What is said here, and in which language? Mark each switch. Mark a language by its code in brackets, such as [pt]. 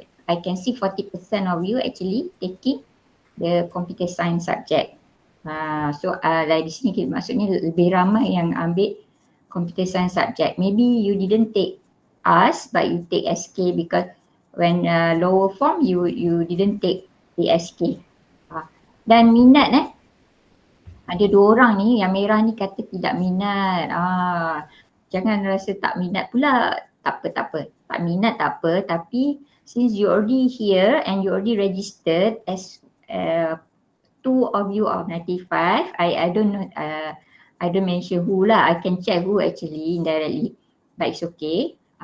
[en] I can see 40% of you actually taking the computer science subject. So [ms] dari sini maksudnya lebih ramai yang ambil [en] computer science subject. Maybe you didn't take us but you take SK because when lower form you didn't take the SK. [ms] Dan minat ada 2 orang ni, yang merah ni kata tidak minat. Jangan rasa tak minat pula. Tak apa. Tak minat tak apa, tapi [en] since you already here and you already registered as 2 of you of 95, I don't know, I don't mention who lah. I can check who actually indirectly, but it's okay.